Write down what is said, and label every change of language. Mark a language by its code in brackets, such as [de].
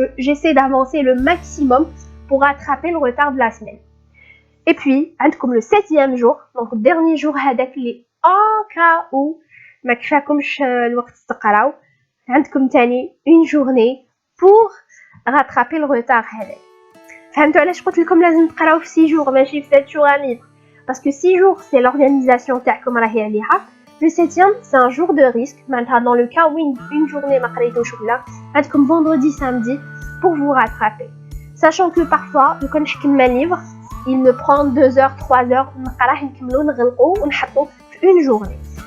[fr] J'essaie d'avancer le maximum pour rattraper le retard de la semaine. Et puis عندكم le 7e jour, donc le dernier jour هذاك اللي en cas où [ar] ما كفاكمش الوقت تقراو, [fr] عندكم تاني une journée pour rattraper le retard هذاك. [ar] فهمتوا علاش قلت لكم لازم تقراو في 6 jours ماشي في 7 jours à livre, [fr] parce que 6 jours c'est l'organisation [ar] تاعكم راهي عليها. [fr] Le 7e c'est un jour de risque, معناتها dans le cas où une journée [ar] ما قريتوش ولا عندكم [fr] vendredi samedi pour vous rattraper. Sachant que parfois لو كان نحكم ما livre il me prend 2 heures 3 heures [ar] نقراه نكملو نغلقو ونحطو [fr] une journée.